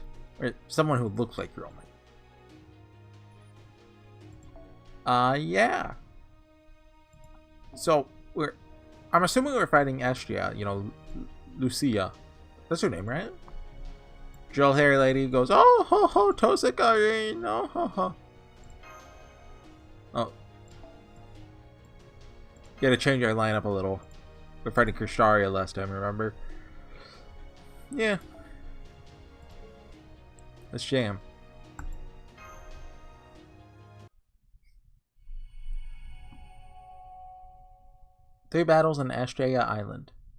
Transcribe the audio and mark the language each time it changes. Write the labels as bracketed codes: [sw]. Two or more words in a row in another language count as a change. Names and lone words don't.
[en] Or someone who looked like Yeoman. Yeah. So, I'm assuming we're fighting Astria, you know, Lucia. That's her name, right? Drill hair lady goes, oh ho ho Tosekarin, oh ho ho. Oh. Gotta change our lineup a little. We're fighting Krisharia last time, remember? Yeah. Let's jam. Three battles on Astrea Island.